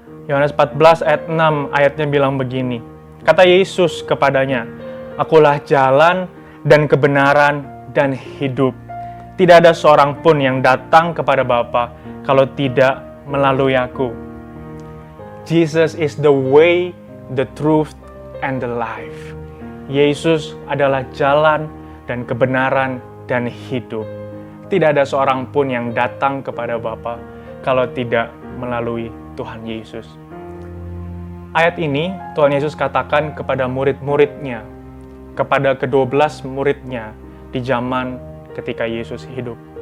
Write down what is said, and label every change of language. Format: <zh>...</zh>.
<id>Yohanes 14 ayat 6 ayatnya bilang begini. Kata Yesus kepadanya, "Akulah jalan dan kebenaran dan hidup. Tidak ada seorang pun yang datang kepada Bapa kalau tidak melalui aku."</id> <en>Jesus is the way, the truth, and the life.</en> <id>Yesus adalah jalan dan kebenaran dan hidup. Tidak ada seorang pun yang datang kepada Bapa kalau tidak melalui Tuhan Yesus. Ayat ini Tuhan Yesus katakan kepada murid-muridnya, kepada ke-12 muridnya di zaman ketika Yesus hidup.</id>